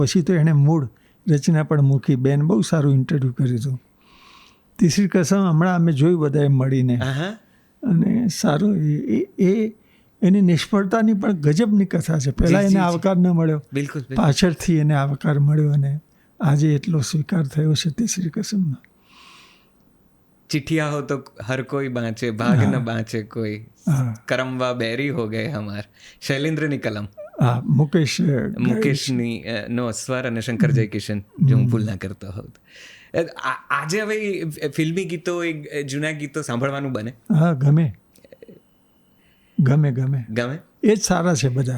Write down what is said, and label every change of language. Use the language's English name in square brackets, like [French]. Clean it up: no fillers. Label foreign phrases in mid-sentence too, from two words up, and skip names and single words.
[Gujarati] પછી તો એણે મૂળ રચના પણ મૂકી. બેન બહુ સારું ઇન્ટરવ્યૂ કર્યું હતું. તીસરી કસમ હમણાં અમે જોયું બધાએ મળીને, અને સારું. એની નિષ્ફળતાની પણ ગજબની કથા છે. પહેલાં એને આવકાર ન મળ્યો, બિલકુલ, પાછળથી એને આવકાર મળ્યો, અને આજે એટલો સ્વીકાર થયો છે તીસરી કસમનો. [Bhojpuri] चिट्ठिया हो तो हर कोई बाँचे, भाग न बाँचे कोई, करमवा बैरी हो गए हमार. [Gujarati] शैलेन्द्રની કલમ. મુકેશની નો સ્વર અને શંકર જયકિશન, જો હું ભૂલ ના કરતો હોઉં. આજે હવે ફિલ્મી ગીતો, જૂના ગીતો સાંભળવાનું બને? હા, ગમે. એ જ સારા છે બધા.